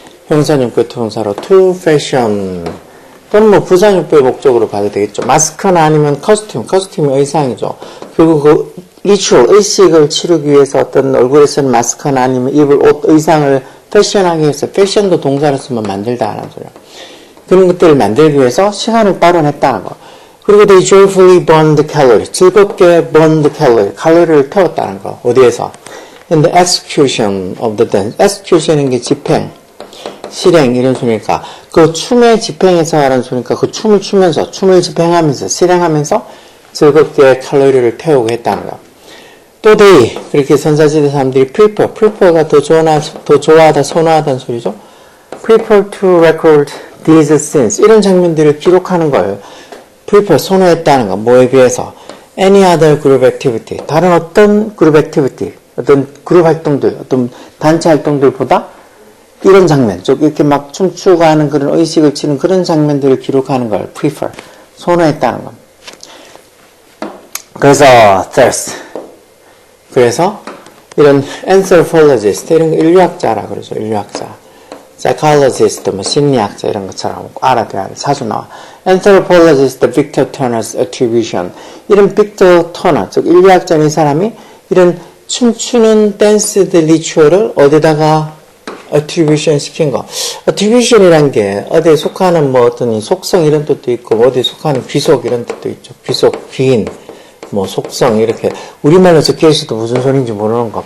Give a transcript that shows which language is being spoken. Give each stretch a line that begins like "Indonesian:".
Korean: 형사용법 투동사로 to fashion 또는 뭐 부사용법의 목적으로 봐도 되겠죠. 마스크나 아니면 커스튬이 의상이죠. 결국 그 리추얼, 의식을 치르기 위해서 어떤 얼굴에 쓰는 마스크나 아니면 입을 옷, 의상을 패션하기 위해서, 패션도 동사로 쓰면 만들다 하는 소리야. 그런 것들을 만들기 위해서 시간을 따로 냈다는 거.
English: 그리고 they joyfully burned calorie. 즐겁게 burned calorie.
Korean: 칼로리를 태웠다는 거. 어디에서?
English: In the execution of the dance.
Korean: execution인 게 집행, 실행 이런 소리니까 그 춤의 집행에서 하는 소리니까 그 춤을 추면서, 춤을 집행하면서, 실행하면서 즐겁게 칼로리를 태우고 했다는 거. 또 they, 그렇게 선사시대 사람들이 prefer가 더 좋아하다, 선호하다는 소리죠.
English: prefer to record these scenes.
Korean: 이런 장면들을 기록하는 거예요. prefer, 선호했다는 거. 뭐에 비해서?
English: any other group activity.
Korean: 다른 어떤 group activity, 어떤 그룹 활동들, 어떤 단체 활동들보다 이런 장면, 즉 이렇게 막 춤추고 하는 그런 의식을 치는 그런 장면들을 기록하는 걸 prefer, 선호했다는 거. 그래서 thirst. 그래서 이런 anthropologist, 이런 인류학자라 그러죠. 인류학자. psychologist, 뭐 심리학자 이런 것처럼 알아둬야 돼. 자주 나와.
English: anthropologist Victor Turner's attribution.
Korean: 이런 빅터 터너, 즉 인류학자인 이 사람이 이런 춤추는 댄스드 리추얼을 어디다가 attribution 시킨 거. attribution이란 게 어디에 속하는 뭐 어떤 속성 이런 뜻도 있고 어디에 속하는 귀속 이런 뜻도 있죠. 귀속, 귀인, 뭐 속성 이렇게 우리말로 적혀 있어도 무슨 소리인지 모르는 거.